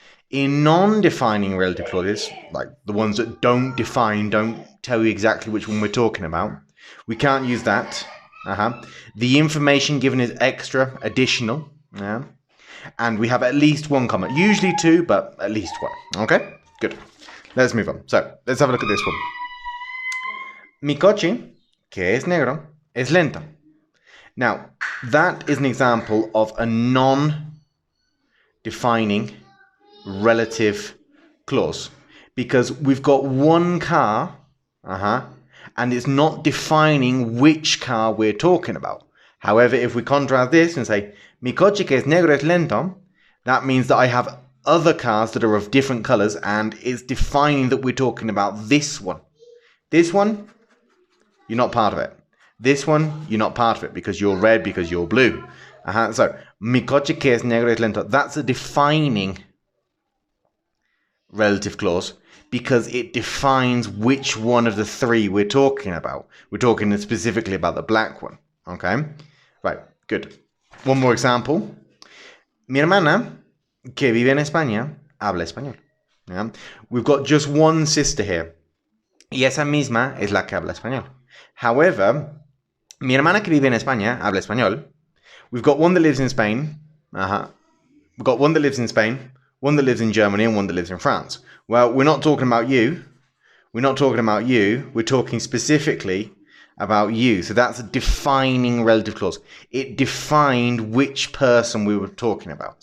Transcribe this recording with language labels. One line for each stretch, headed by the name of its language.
English: In non-defining relative clauses, like the ones that don't define, don't tell you exactly which one we're talking about, we can't use that. The information given is extra, additional, and we have at least one comma. Usually two, but at least one. Okay, good. Let's move on. So let's have a look at this one.
Spanish: Mi coche, que es negro, es lento.
English: Now, that is an example of a non-defining relative clause because we've got one car, and it's not defining which car we're talking about. However, if we contrast this and say,
Spanish: mi coche que es negro es lento,
English: that means that I have other cars that are of different colors and it's defining that we're talking about this one. This one, you're not part of it. This one, you're not part of it because you're red, because you're blue.
Spanish: So, mi coche que es negro es lento.
English: That's a defining relative clause because it defines which one of the three we're talking about. We're talking specifically about the black one. Okay? Right, good. One more example.
Spanish: Mi hermana, que vive en España, habla español.
English: Yeah? We've got just one sister here.
Spanish: Y esa misma es la que habla español.
English: However,
Spanish: mi hermana que vive en España habla español.
English: We've got one that lives in Spain. We've got one that lives in Spain, one that lives in Germany, and one that lives in France. Well, we're not talking about you. We're not talking about you. We're talking specifically about you. So that's a defining relative clause. It defined which person we were talking about.